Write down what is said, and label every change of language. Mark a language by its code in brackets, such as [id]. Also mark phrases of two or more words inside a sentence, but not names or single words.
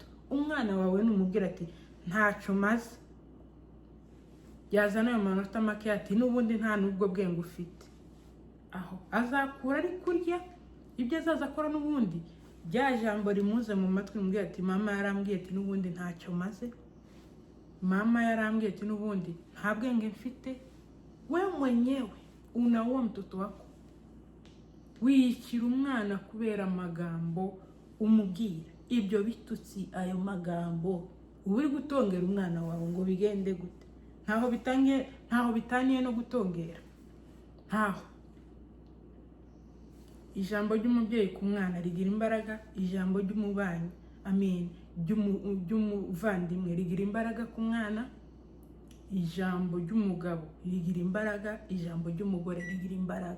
[rw] Umwana wawe numubwira ati ntacyo maze, yazana ayo manota make ati n'ubundi nta nubwo bwenge ufite, aho azakura ari kurya ibyo azaza akora. N'ubundi bya jambo rimuze mu matwi mubwira ati mama yarambwiye ati n'ubundi ntacyo maze, mama yarambwiye ati n'ubundi nta bwenge mfite. [sw] Wewe mwenyewe unaua mtoto wako. [rw] wiyikira umwana kubera amagambo umubwira. Ibyo bitutsi, ayo magambo uba uri gutongera umwana wawe ngo bigende gute? Ntaho bitaniye no gutongera, ntaho. Ijambo ry'umubyeyi ku mwana rigira imbaraga, ijambo ry'umubanyi ry'umuvandimwe rigira imbaraga ku mwana, ijambo ry'umugabo rigira imbaraga, ijambo ry'umugore rigira imbaraga.